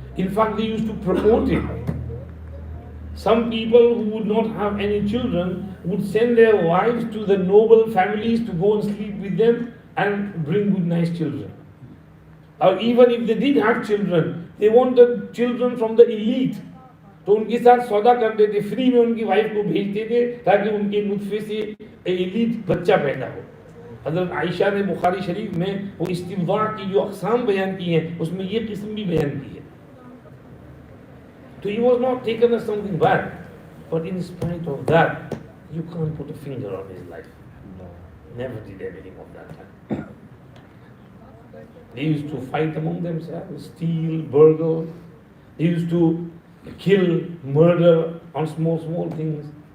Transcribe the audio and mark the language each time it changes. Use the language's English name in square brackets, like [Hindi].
[English] In fact, they used to promote it. Some people who would not have any children would send their wives to the noble families to go and sleep with them and bring good nice children. Or even if they did have children, they wanted children from the elite. [Hindi] तो उनके साथ सौदा करते थे, free में उनकी wife को भेजते थे ताकि उनके नुत्फे से एलीट बच्चा पैदा हो. हज़रत आयशा ने बुखारी शरीफ में वो इस्तिमवा की जो अक़साम बयान की हैं उसमें ये किस्म भी बयान की है. [English] So he was not taken as something bad, but in spite of that, you can't put a finger on his life. No. Never did anything of that time. They used to fight among themselves, steal, burgle. They used to kill, murder on small things.